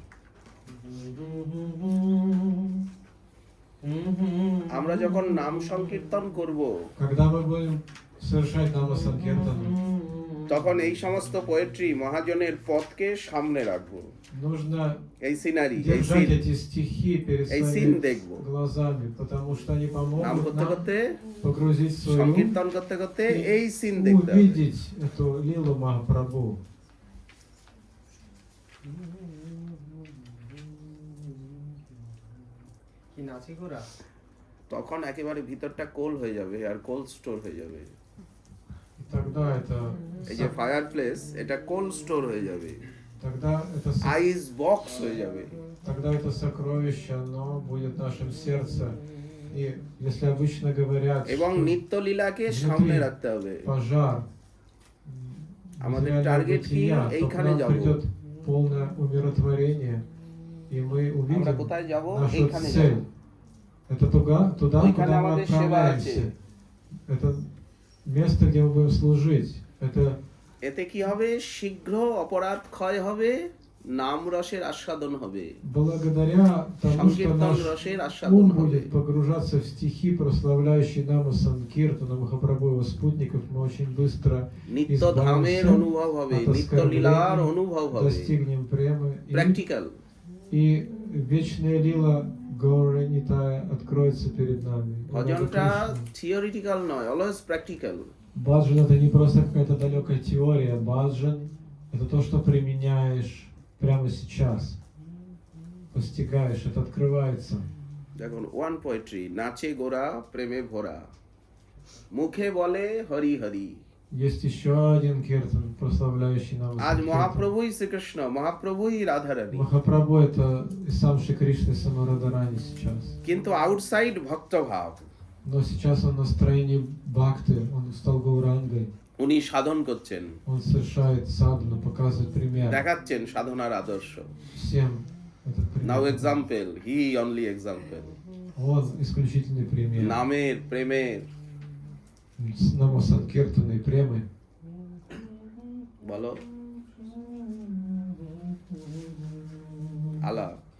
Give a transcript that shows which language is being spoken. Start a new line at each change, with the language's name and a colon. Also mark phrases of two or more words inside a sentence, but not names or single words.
Bangla: আমরা যখন নাম সংকীর্তন করব,
Russian: Когда мы будем совершать Нама Санкиртану,
Bangla: তখন এই সমস্ত পোয়েট্রি মহাজনের পথকে সামনে রাখবো।
Russian: нужно
Bangla: এই সিনারি, এই
Russian: держать
Bangla: সিন,
Russian: эти стихи перед
Bangla: এই
Russian: своими
Bangla: scene দেখবো।
Russian: глазами, потому что они
Bangla: নাম
Russian: помогут
Bangla: করতে
Russian: нам
Bangla: করতে,
Russian: погрузить в свой ум
Bangla: সংকীর্তন করতে করতে এই
Russian: и
Bangla: সিন দেখতে হবে।
Russian: увидеть эту лилу Махапрабху.
Bangla: কি নাচি গোরা তখন একেবারে ভিতরটা কোল হয়ে যাবে আর
English: cold store
Bangla: হয়ে যাবে।
Russian: И тогда это
Bangla: এই যে
English: fire place,
Bangla: এটা
English: cold store
Bangla: হয়ে যাবে,
Russian: тогда это
English: ice box
Bangla: হয়ে যাবে।
Russian: тогда это сокровище, оно будет в нашем сердце. И если обычно говорят,
Bangla: এবং
Russian: что
Bangla: নিত্যলীলাকে সামনে রাখতে হবে।
Russian: пожар
Bangla: আমাদের
Russian: материального
Bangla: টার্গেট কি?
Russian: бытия, то к
Bangla: এইখানে
Russian: нам
Bangla: যাব।
Russian: придет полное умиротворение, и мы
Bangla: আমরা
Russian: увидим
Bangla: কোথায় যাব?
Russian: нашу
Bangla: এইখানে যাব।
Russian: цель. Это туда,
Bangla: ওইখানে
Russian: куда мы
Bangla: আমাদের সেবা আছে।
Russian: отправляемся. Это место, где мы будем служить. Это
Bangla: এতে কি হবে? শীঘ্র অপরাধ ক্ষয় হবে, নাম রসের আস্বাদন হবে,
Russian: благодаря тому, что
Bangla: সংকীর্তন
Russian: наш
Bangla: রসের আস্বাদন
Russian: ум
Bangla: হবে।
Russian: будет погружаться в стихи, прославляющие Наму Санкиртану, Махапрабху и его спутников, мы очень быстро
Bangla: নিত্য ধামের অনুভব হবে, নিত্য লীলার অনুভব হবে,
Russian: достигнем премы.
Bangla: প্র্যাকটিক্যাল।
Russian: И вечная лила Гауранитая откроется перед нами.
Bangla: ভজনটা থিওরিটিক্যাল নয়,
English: always practical.
Russian: Баджан это не просто какая-то далекая теория. Баджан это то, что применяешь прямо сейчас. Постигаешь, это открывается.
Bangla: দেখুন,
English: one poetry,
Bangla: নাচে গোরা প্রেমে ভরা, মুখে বলে হরি হরি।
Russian: Есть еще один киртан, прославляющий нам.
Bangla: আজ মহাপ্রভুই শ্রীকৃষ্ণ, মহাপ্রভুই রাধারানী,
Russian: Махапрабху это и сам Шри Кришна, и сама Радарани сейчас.
Bangla: কিন্তু আউটসাইড ভক্তভাব।
Russian: Но сейчас он в настроении бхакты, он стал Гаурангой.
Bangla: উনি সাধন করছেন,
Russian: Он совершает садхану, показывает пример
Bangla: দেখাচ্ছেন সাধনার আদর্শ।
Russian: всем этот
Bangla: নাও
Russian: пример.
English: Example, he only example.
Russian: Он исключительный пример.
Bangla: নামের প্রেমের,
Russian: С Намо Санкиртаной премы.
Bangla: বলো আলাপ।